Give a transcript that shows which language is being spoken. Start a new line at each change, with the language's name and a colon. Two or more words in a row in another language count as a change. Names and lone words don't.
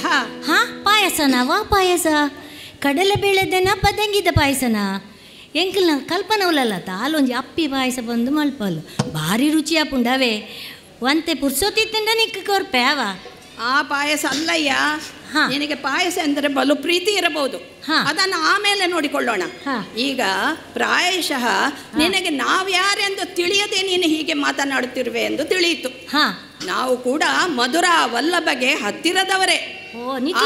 Tulu: ಹಾ ಪಾಯಸನಾ ವಾ ಪಾಯಸ ಕಡಲೆ ಬೇಳೆದನ ಪದಂಗಿದ ಪಾಯಸನ ಎಂಕಲ್ನ ಕಲ್ಪನವಲ್ಲ ತಾಲೊಂಜಿ ಅಪ್ಪಿ ಪಾಯಸ ಬಂದು ಮಲ್ಪಲು ಭಾರಿ ರುಚಿ ಆಪುಂಡವೇ ಒಂತೆ ಪುರ್ಸೊತ್ತಿತ್ತಂಡ ನಿಕ್ಕ ಕೊರ್ಪೆ ಅವ
Kannada: ಆ ಪಾಯಸ ಅಲ್ಲಯ್ಯ. ಹಾ. ನಿನಗೆ ಪಾಯಸ ಎಂದರೆ ಬಲು ಪ್ರೀತಿ ಇರಬಹುದು, ಹಾ. ಅದನ್ನು ಆಮೇಲೆ ನೋಡಿಕೊಳ್ಳೋಣ. ಹಾ. ಈಗ ಪ್ರಾಯಶಃ ನಿನಗೆ ನಾವ್ಯಾರೆಂದು ತಿಳಿಯದೆ ನೀನು ಹೀಗೆ ಮಾತನಾಡುತ್ತಿರುವೆ ಎಂದು ತಿಳಿಯಿತು. ಹಾ ನಾವು ಕೂಡ ಮಧುರ ವಲ್ಲಭಗೆ ಹತ್ತಿರದವರೇ. ಓ ನಿಖಿಲ್